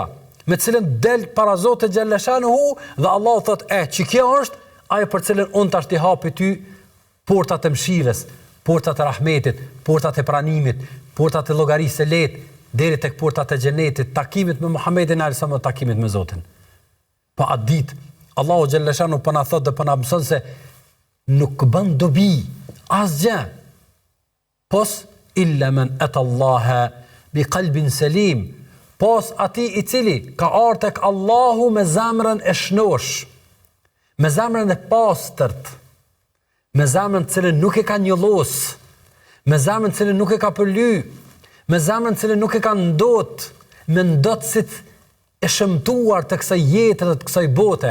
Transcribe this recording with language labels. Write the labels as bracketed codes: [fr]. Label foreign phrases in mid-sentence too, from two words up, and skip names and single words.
[sq] Me cilën del para Zotit xhallashanuhu dhe Allahu thotë, që kjo është ajo për cilën unë tash t'i hapi ty portat e mëshirës, portat e rahmetit, portat e pranimit, portat e llogarisë së lehtë, deri tek portat e xhenetit, takimit me Muhamedit [ar] عليه السلام, [sq] takimit me Zotin. Po atë ditë Allahu xhallashanuhu po na thotë dhe po na mëson se nuk bën dobi asgjë, pos [ar] إلا من أتى الله بقلب سليم, [sq] pos ati i cili ka ardhur tek Allahu me zemrën e shnosh, me zemrën e pastërt, me zemrën cilën nuk e ka njollos, me zemrën cilën nuk e ka përly, me zemrën cilën nuk e ka ndot, me ndotësit e shëmtuar të kësaj jetë dhe të kësaj bote.